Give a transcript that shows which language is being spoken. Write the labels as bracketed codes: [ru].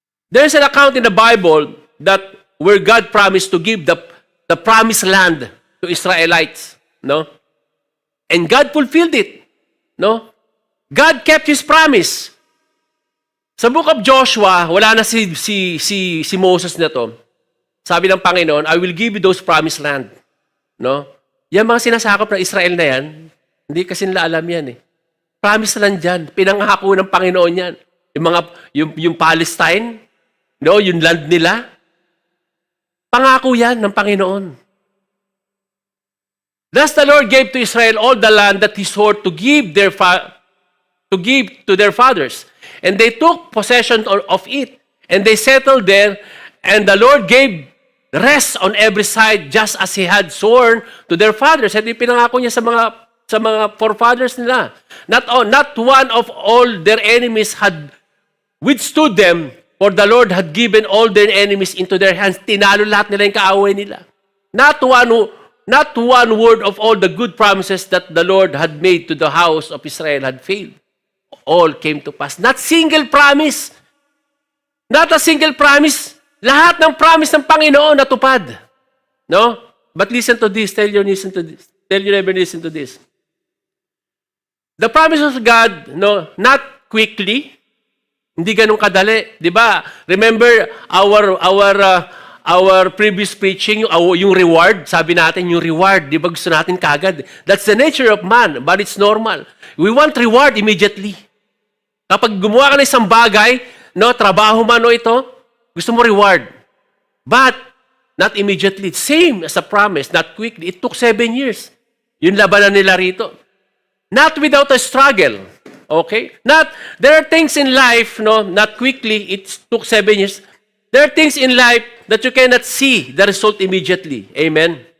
[en] There's an account in the Bible that where God promised to give the promised land to Israelites. No? And God fulfilled it. No? God kept His promise. Sa Book of Joshua, [tl] wala na si Moses na to. Sabi ng Panginoon, [en] I will give you those promised land. No? [tl] Yan mga sinasakop ng Israel na yan, hindi kasi nila alam yan eh. Promised land yan. Pinangako ng Panginoon yan. Yung Palestine, no? Yung land nila. Pangako yan ng Panginoon. [en] Thus the Lord gave to Israel all the land that He swore to give to their fathers. And they took possession of it. And they settled there. And the Lord gave rest on every side just as He had sworn to their fathers. [tl] At ipinangako niya sa mga forefathers nila. [en] Not one of all their enemies had withstood them, for the Lord had given all their enemies into their hands. [tl] Tinalo lahat nila yung kaaway nila. [en] Not one word of all the good promises that the Lord had made to the house of Israel had failed. All came to pass. Not single promise. Not a single promise. [tl] Lahat ng promise ng Panginoon natupad. [en] No? But listen to this. Tell you never listen to this. The promises of God, no, not quickly. [tl] Hindi ganun kadali. Di ba? [en] Remember our previous preaching, [tl] yung reward, sabi natin, yung reward, di ba gusto natin kagad? [en] That's the nature of man, but it's normal. We want reward immediately. [tl] Kapag gumawa ka ng isang bagay, no, trabaho man o ito, gusto mo reward. [en] But, not immediately. Same as a promise, not quickly. It took 7 years. [tl] Yung labanan nila rito. [en] Not without a struggle. Okay? There are things in life, no, not quickly, it took 7 years. There are things in life that you cannot see the result immediately. Amen?